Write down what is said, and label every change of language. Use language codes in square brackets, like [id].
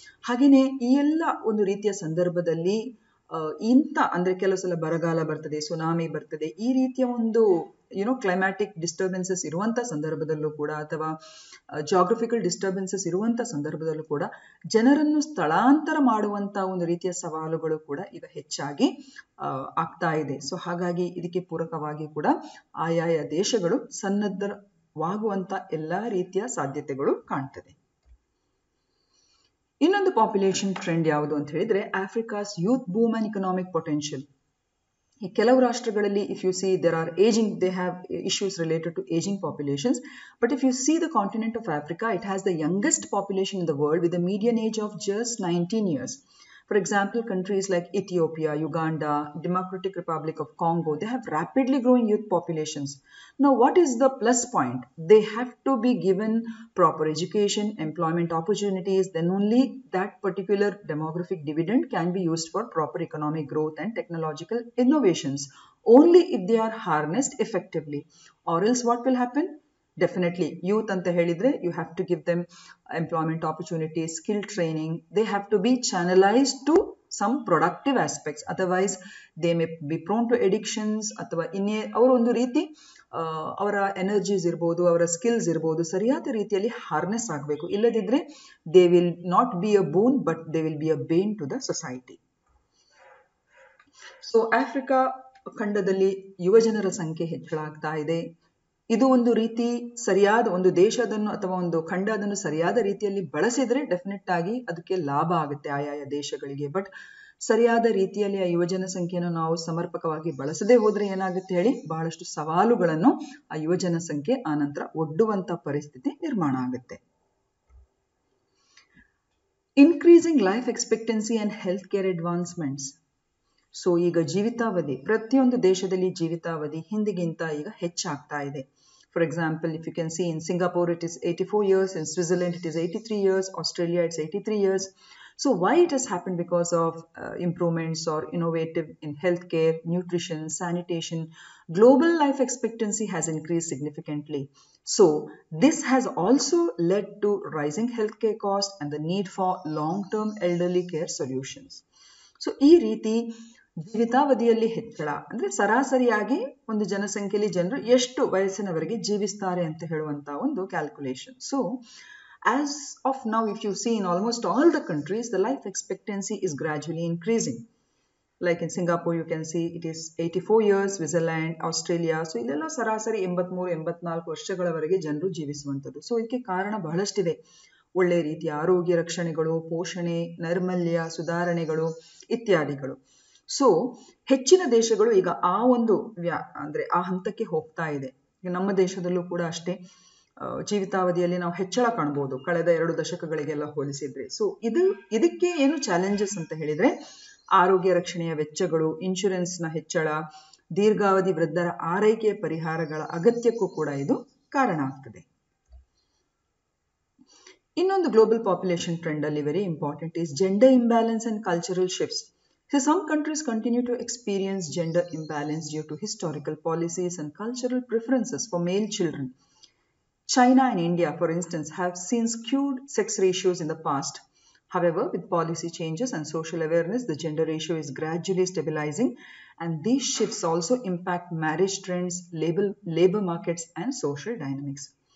[kn] ಹಾಗೆಯೇ ಈ ಎಲ್ಲ ಒಂದು ರೀತಿಯ ಸಂದರ್ಭದಲ್ಲಿ ಅಂದ್ರೆ ಕೆಲವು ಸಲ ಬರಗಾಲ ಬರ್ತದೆ, ಸುನಾಮಿ ಬರ್ತದೆ, ಈ ರೀತಿಯ ಒಂದು ಕ್ಲೈಮ್ಯಾಟಿಕ್ ಡಿಸ್ಟರ್ಬೆನ್ಸಸ್ ಇರುವಂತ ಸಂದರ್ಭದಲ್ಲೂ ಕೂಡ ಅಥವಾ ಜಾಗ್ರಫಿಕಲ್ ಡಿಸ್ಟರ್ಬೆನ್ಸಸ್ ಇರುವಂತ ಸಂದರ್ಭದಲ್ಲೂ ಕೂಡ ಜನರನ್ನು ಸ್ಥಳಾಂತರ ಮಾಡುವಂತ ಒಂದು ರೀತಿಯ ಸವಾಲುಗಳು ಕೂಡ ಈಗ ಹೆಚ್ಚಾಗಿ ಆಗ್ತಾ ಇದೆ. ಸೊ ಹಾಗಾಗಿ ಇದಕ್ಕೆ ಪೂರಕವಾಗಿ ಕೂಡ ಆಯಾಯ ದೇಶಗಳು ಸನ್ನದ್ಧವಾಗುವಂತ ಎಲ್ಲಾ ರೀತಿಯ ಸಾಧ್ಯತೆಗಳು ಕಾಣ್ತದೆ. ಇನ್ನೊಂದು ಪಾಪ್ಯುಲೇಷನ್ ಟ್ರೆಂಡ್ ಯಾವುದು ಅಂತ ಹೇಳಿದ್ರೆ [en] Africa's youth boom and economic potential. [kn] ಈ ಕೆಲವು ರಾಷ್ಟ್ರಗಳಲ್ಲಿ [en] If you see they have issues related to aging populations, but if you see the continent of Africa, it has the youngest population in the world with a median age of just 19 years. For example, countries like Ethiopia, Uganda, Democratic Republic of Congo, they have rapidly growing youth populations. Now, what is the plus point? They have to be given proper education, employment opportunities, then only that particular demographic dividend can be used for proper economic growth and technological innovations. Only if they are harnessed effectively. Or else what will happen? Definitely, youth [kn] anta helidre, [en] you have to give them employment opportunities, skill training. They have to be channelized to some productive aspects. Otherwise, they may be prone to addictions. [kn] ಅಥವಾ ಇನ್ನೇ ಅವರು ಒಂದು ರೀತಿ ಅವರ energies ಇರ್ಬೋದು, ಅವರ skills ಇರ್ಬೋದು ಸರಿಯಾದ ರೀತಿಯಲ್ಲಿ ಹಾರ್ನೆಸ್ ಆಗಬೇಕು. ಇಲ್ಲದಿದ್ರೆ [en] They will not be a boon but they will be a bane to the society. [kn] So Africa ಖಂಡದಲ್ಲಿ ಯುವಜನರ ಸಂಖ್ಯೆ ಹೆಚ್ಚಳ ಆಗ್ತಾ ಇದೆ. ಇದು ಒಂದು ರೀತಿ ಸರಿಯಾದ ಒಂದು ದೇಶ ಅದನ್ನು ಅಥವಾ ಒಂದು ಖಂಡ ಅದನ್ನು ಸರಿಯಾದ ರೀತಿಯಲ್ಲಿ ಬಳಸಿದ್ರೆ ಡೆಫಿನೆಟ್ ಆಗಿ ಅದಕ್ಕೆ ಲಾಭ ಆಗುತ್ತೆ ಆಯಾಯ ದೇಶಗಳಿಗೆ. ಬಟ್ ಸರಿಯಾದ ರೀತಿಯಲ್ಲಿ ಆ ಯುವಜನ ಸಂಖ್ಯೆಯನ್ನು ನಾವು ಸಮರ್ಪಕವಾಗಿ ಬಳಸದೇ ಹೋದ್ರೆ ಏನಾಗುತ್ತೆ ಹೇಳಿ, ಬಹಳಷ್ಟು ಸವಾಲುಗಳನ್ನು ಆ ಯುವಜನ ಸಂಖ್ಯೆ ಆನಂತರ ಒಡ್ಡುವಂತ ಪರಿಸ್ಥಿತಿ ನಿರ್ಮಾಣ ಆಗುತ್ತೆ. [en] Increasing life expectancy and health care advancements. [kn] So ಈಗ ಜೀವಿತಾವಧಿ, ಪ್ರತಿಯೊಂದು ದೇಶದಲ್ಲಿ ಜೀವಿತಾವಧಿ ಹಿಂದಿಗಿಂತ ಈಗ ಹೆಚ್ಚಾಗ್ತಾ ಇದೆ. [en] For example, if you can see in Singapore it is 84 years, in Switzerland it is 83 years, Australia it's 83 years. So why it has happened? Because of improvements or innovative in healthcare, nutrition, sanitation. Global life expectancy has increased significantly. So this has also led to rising healthcare costs and the need for long-term elderly care solutions. [kn] So ಈ ರೀತಿ ಜೀವಿತಾವಧಿಯಲ್ಲಿ ಹೆಚ್ಚಳ ಅಂದ್ರೆ ಸರಾಸರಿಯಾಗಿ ಒಂದು ಜನಸಂಖ್ಯೆಯಲ್ಲಿ ಜನರು ಎಷ್ಟು ವಯಸ್ಸಿನವರೆಗೆ ಜೀವಿಸ್ತಾರೆ ಅಂತ ಹೇಳುವಂತ ಒಂದು calculation. [en] So as of now, if you see in almost all the countries, the life expectancy is gradually increasing. Like in Singapore, you can see it is 84 years, Switzerland, Australia. [kn] So ಇದೆಲ್ಲ ಸರಾಸರಿ 83-84 ವರ್ಷಗಳವರೆಗೆ ಜನರು ಜೀವಿಸುವಂಥದ್ದು. So ಇದಕ್ಕೆ ಕಾರಣ ಬಹಳಷ್ಟಿದೆ. ಒಳ್ಳೆ ರೀತಿಯ ಆರೋಗ್ಯ ರಕ್ಷಣೆಗಳು, ಪೋಷಣೆ, ನೈರ್ಮಲ್ಯ ಸುಧಾರಣೆಗಳು ಇತ್ಯಾದಿಗಳು. ಸೊ ಹೆಚ್ಚಿನ ದೇಶಗಳು ಈಗ ಆ ಒಂದು ಅಂದ್ರೆ ಆ ಹಂತಕ್ಕೆ ಹೋಗ್ತಾ ಇದೆ. ಈಗ ನಮ್ಮ ದೇಶದಲ್ಲೂ ಕೂಡ ಅಷ್ಟೇ ಜೀವಿತಾವಧಿಯಲ್ಲಿ ನಾವು ಹೆಚ್ಚಳ ಕಾಣಬಹುದು ಕಳೆದ 2 ದಶಕಗಳಿಗೆಲ್ಲ ಹೋಲಿಸಿದ್ರೆ. ಸೊ ಇದಕ್ಕೆ ಏನು ಚಾಲೆಂಜಸ್ ಅಂತ ಹೇಳಿದ್ರೆ ಆರೋಗ್ಯ ರಕ್ಷಣೆಯ ವೆಚ್ಚಗಳು, ಇನ್ಶೂರೆನ್ಸ್ ನ ಹೆಚ್ಚಳ, ದೀರ್ಘಾವಧಿ ವೃದ್ಧರ ಆರೈಕೆಯ ಪರಿಹಾರಗಳ ಅಗತ್ಯಕ್ಕೂ ಕೂಡ ಇದು ಕಾರಣ ಆಗ್ತದೆ. [en] ಇನ್ನೊಂದು global population trend ಅಲ್ಲಿ very important is gender imbalance and cultural shifts. So some countries continue to experience gender imbalance due to historical policies and cultural preferences for male children. China and India, for instance, have seen skewed sex ratios in the past. However, with policy changes and social awareness, the gender ratio is gradually stabilizing, and these shifts also impact marriage trends, labor markets, and social dynamics.